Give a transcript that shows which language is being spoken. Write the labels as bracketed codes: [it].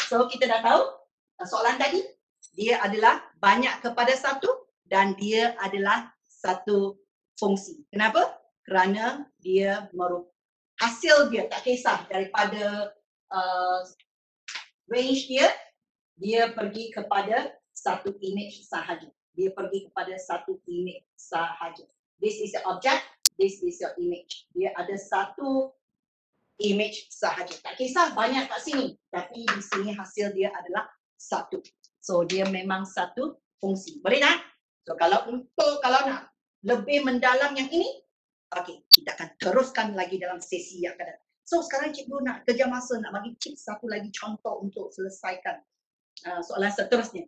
[ms] So kita dah tahu soalan tadi dia adalah banyak kepada satu dan dia adalah satu fungsi. Kenapa? Kerana dia hasil dia tak kisah daripada range dia pergi kepada satu image sahaja. Dia pergi kepada satu image sahaja. [en] This is the object, this is your image. [ms] Dia ada satu image sahaja. Tak kisah banyak kat sini, tapi di sini hasil dia adalah satu. So dia memang satu fungsi. Boleh tak? So kalau nak lebih mendalam yang ini, Okey, kita akan teruskan lagi dalam sesi yang akan datang. So sekarang cikgu nak kejar masa, nak bagi tips satu lagi contoh untuk selesaikan soalan seterusnya.